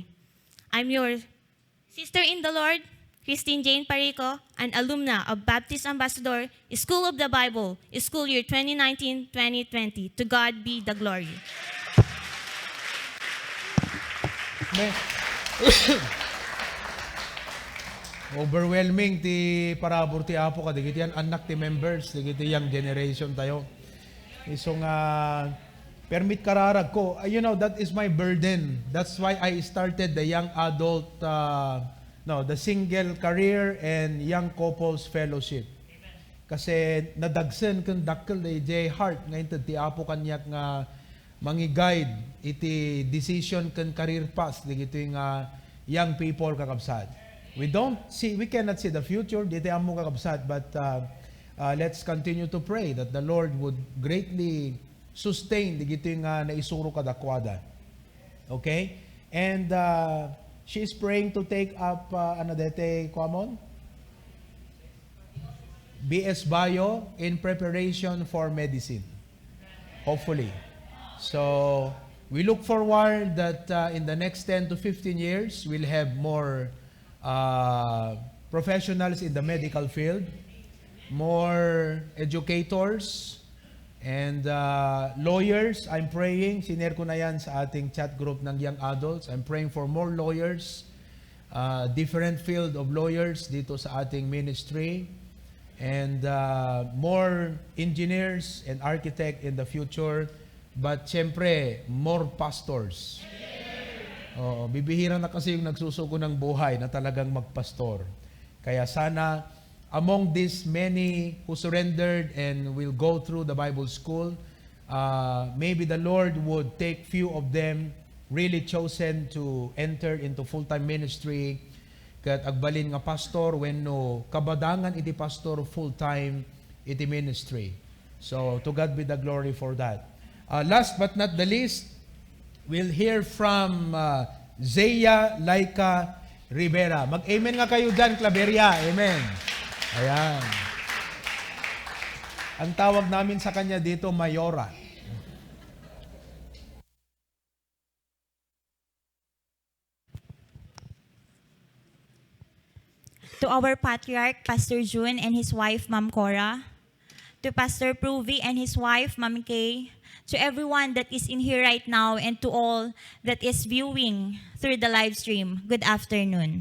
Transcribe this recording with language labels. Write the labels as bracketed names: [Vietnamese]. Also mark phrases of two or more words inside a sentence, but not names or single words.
[English] I'm your sister in the Lord, Christine Jane Parico, an alumna of Baptist Ambassador, School of the Bible, school year 2019-2020. To God be the glory. [Iloko] Overwhelming ti parabor ti Apo ka digiti yan anak ti members digiti [English] young generation [Iloko] tayo. So nga permit kararag ko. [English] You know, that is my burden. That's why I started the young adult the single career and young couples fellowship. [Iloko] Kasi nadagsen kung dakkel day J Heart ngayon ti Apo kanyak nga mangi-guide iti decision kan [English] career path [Iloko] digiti nga [English] young people [Iloko] kakabsat. [English] We cannot see the future, [Iloko] dito amo kakabsat, [English] but let's continue to pray that the Lord would greatly sustain [Iloko] digito nga naisuro kadakwada. [English] Okay? And she is praying to take up BS Bio in preparation for medicine. Hopefully. So, we look forward that in the next 10 to 15 years, we'll have more professionals in the medical field, more educators, and lawyers. I'm praying, [Filipino] sinare ko na yan sa ating chat group ng [English] young adults. I'm praying for more lawyers, different field of lawyers [Filipino] dito sa ating [English] ministry, and more engineers and architects in the future. But syempre, more pastors. [Filipino] Bibihira na kasi yung nagsusuko ng buhay na talagang magpastor. Kaya sana, [English] among these many who surrendered and will go through the Bible school, maybe the Lord would take few of them really chosen to enter into full-time ministry. [Iloko] ket agbalin nga pastor wenno kabadangan iti pastor full-time iti ministry. [English] So to God be the glory for that. Last but not the least, we'll hear from Zea Laika Rivera. [Filipino] Mag-amen nga kayo dyan, Claveria. Amen. Ayan. Ang tawag namin sa kanya dito, Mayora. [English] To our patriarch, Pastor June and his wife, Ma'am Cora, to Pastor Provy and his wife, Ma'am Kay, to everyone that is in here right now, and to all that is viewing through the live stream, good afternoon.